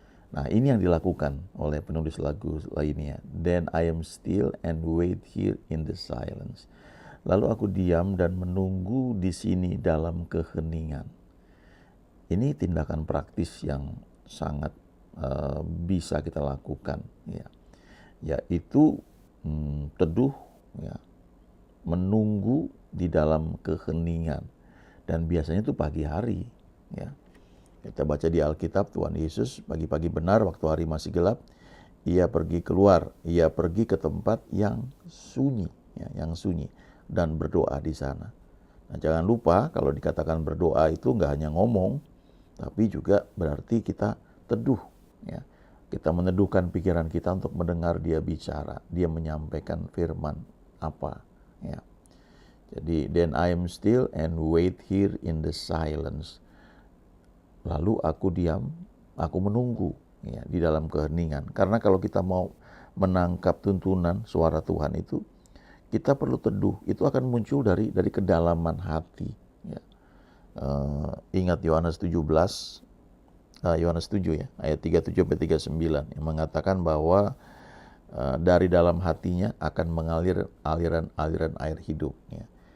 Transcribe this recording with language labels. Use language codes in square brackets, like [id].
[id] Nah, ini yang dilakukan oleh penulis lagu lainnya. [en] Then I am still and wait here in the silence. [id] Lalu aku diam dan menunggu di sini dalam keheningan. Ini tindakan praktis yang sangat bisa kita lakukan ya. Yaitu teduh ya, menunggu di dalam keheningan. Dan biasanya itu pagi hari ya. Kita baca di Alkitab, Tuhan Yesus pagi-pagi benar waktu hari masih gelap, ia pergi keluar, ia pergi ke tempat yang sunyi, ya, yang sunyi dan berdoa di sana. Nah, jangan lupa kalau dikatakan berdoa itu nggak hanya ngomong, tapi juga berarti kita teduh, ya. Kita meneduhkan pikiran kita untuk mendengar dia bicara, dia menyampaikan firman apa, ya. [en] Jadi, then I am still and wait here in the silence. [id] Lalu aku diam, aku menunggu ya, di dalam keheningan. Karena kalau kita mau menangkap tuntunan suara Tuhan itu, kita perlu teduh. Itu akan muncul dari kedalaman hati. Ya. Ingat Yohanes 17, Yohanes 7 ya, ayat 37-39 yang mengatakan bahwa dari dalam hatinya akan mengalir aliran-aliran air hidup. Ya.